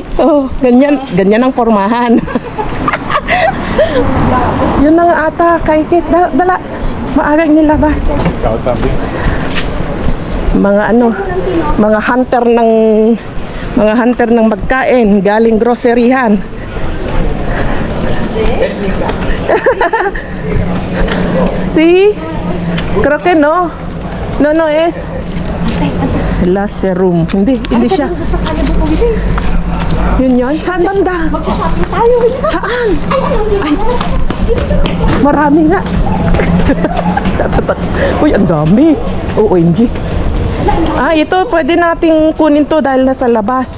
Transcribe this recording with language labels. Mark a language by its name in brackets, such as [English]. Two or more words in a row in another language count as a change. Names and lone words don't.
[Filipino] Oh, ganyan ang pormahan. Yun na nga ata, Kaikit. Dala. Maagang nilabas. Mga hunter ng magkain galing groceryhan. [English] See? [Spanish] Creo que no. No es. [Filipino] Laserum. Hindi siya. Yun. Saan banda? Tayo. Saan? Ay. Marami nga. Uy, ang dami. OMG. Ito, pwede nating kunin to dahil nasa labas.